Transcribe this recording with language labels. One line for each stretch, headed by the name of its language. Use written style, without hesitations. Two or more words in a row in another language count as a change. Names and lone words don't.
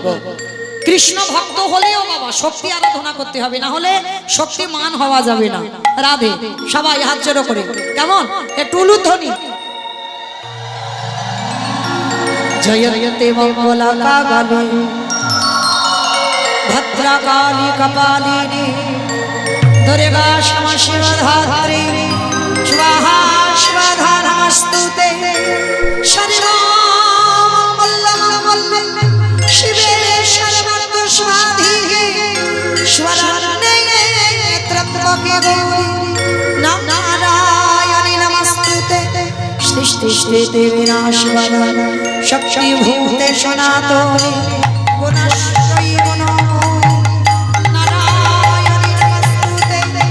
Bangla: কৃষ্ণ ভক্ত হলেও বাবা শক্তি আরাধনা করতে হবে, না হলে শক্তিমান হওয়া যাবে না। রাধে। সবাই হাত জোড়ো করে, কেমন? একটু উলুধ্বনি।
Sanskrit: জয়তে মঙ্গলা কালী ভদ্রকালী কপালিনী दुर्गा क्षमा शिवधात्री स्वाहा स्वाहा नमस्तुते सर्वमङ्गलमङ्गले शिवे सर्वार्थ स्वाधिके शरण्ये त्र्यम्बके गौरी नारायणी नमस्तुते सृष्टि विनाशवरा शक्तिभूते सनातने गुणश्री गुणमयी नारायणी नमस्तुते